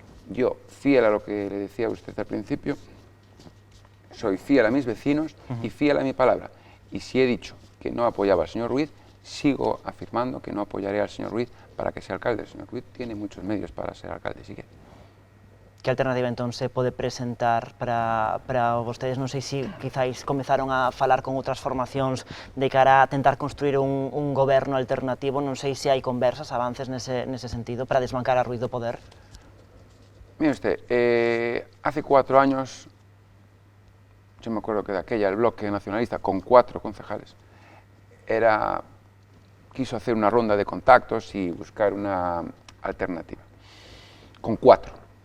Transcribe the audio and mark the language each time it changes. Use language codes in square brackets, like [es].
[es] Yo, fiel a lo que le decía a usted al principio, soy fiel a mis vecinos y fiel a mi palabra. Y si he dicho que no apoyaba al señor Ruiz, sigo afirmando que no apoyaré al señor Ruiz para que sea alcalde. El señor Ruiz tiene muchos medios para ser alcalde, si quiere. [gl] Que alternativa entón se pode presentar para vostedes? Non sei se quizáis comezaron a falar con outras formacións de cara a tentar construir un goberno alternativo. Non sei se hai conversas, avances nese sentido para desbancar a Ruiz do poder. [es] Mire usted, hace 4 años, yo me acuerdo que de aquella el bloque nacionalista con 4 concejales quiso hacer una ronda de contactos y buscar una alternativa, con 4.